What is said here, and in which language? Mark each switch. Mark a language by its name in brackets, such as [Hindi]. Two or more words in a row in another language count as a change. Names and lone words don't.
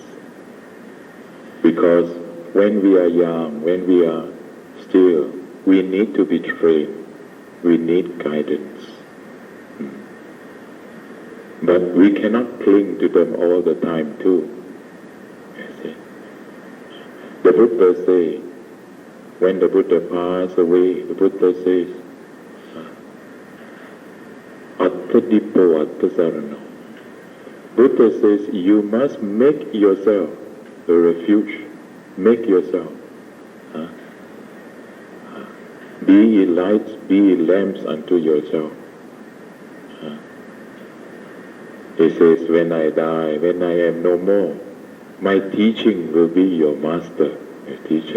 [English] Because when we are young, when we are still, we need to be trained, we need guidance. But we cannot cling to them all the time too. The Buddha says, when the Buddha passed away, the Buddha says, [Pali] Attadipo attasarano. [English] Buddha says, you must make yourself a refuge. Make yourself. Be ye lights, be ye lamps unto yourself. He says, when I die, when I am no more, my teaching will be your master, your teacher.